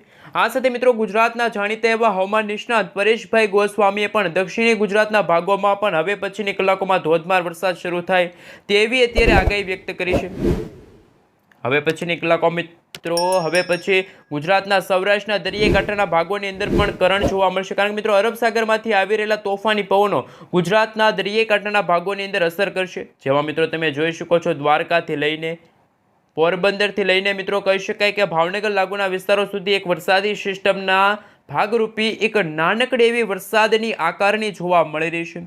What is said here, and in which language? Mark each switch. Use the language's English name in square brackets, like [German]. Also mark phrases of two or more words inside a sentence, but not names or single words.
[Gujarati] આ સાથે મિત્રો ગુજરાતના જાણીતા એવા હવામાન નિષ્ણાત પરેશભાઈ ગોસ્વામીએ પણ દક્ષિણી ગુજરાતના ભાગોમાં પણ હવે પછીની કલાકોમાં ધોધમાર વરસાદ શરૂ થાય તેવી અત્યારે આગાહી વ્યક્ત કરી છે। હવે પછીની કલાકો મિત્રો હવે પછી ગુજરાતના सौराष्ट्રના દરિયાકાંઠાના ભાગોની અંદર પણ કરંટ જોવા મળશે, કારણ કે મિત્રો અરબ સાગરમાંથી આવી રહેલા તોફાની પવનો ગુજરાતના દરિયાકાંઠાના ભાગોની અંદર અસર કરશે। જેમાં મિત્રો તમે જોઈ શકો છો દ્વારકાથી લઈને પોરબંદરથી લઈને મિત્રો કહી શકાય કે ભાવનગર લાગુના વિસ્તારો સુધી એક વરસાદી સિસ્ટમના ભાગરૂપી એક નાનકડી એવી વરસાદની આકારણી જોવા મળી રહી છે।